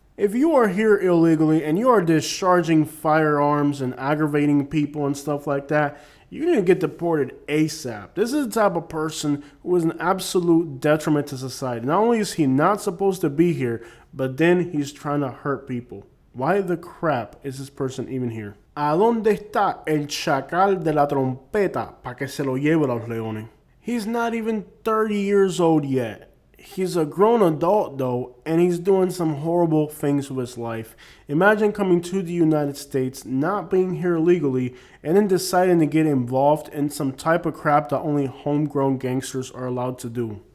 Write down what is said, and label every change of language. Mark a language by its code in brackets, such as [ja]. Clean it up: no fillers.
[en] If you are here illegally and you are discharging firearms and aggravating people and stuff like that, you're going to get deported ASAP. This is the type of person who is an absolute detriment to society. Not only is he not supposed to be here, but then he's trying to hurt people. Why the crap is this person even here? [es] ¿A dónde está el chacal de la trompeta pa que se lo lleve a los leones? [en] He's not even 30 years old yet. He's a grown adult though, and he's doing some horrible things with his life. Imagine coming to the United States, not being here legally, and then deciding to get involved in some type of crap that only homegrown gangsters are allowed to do.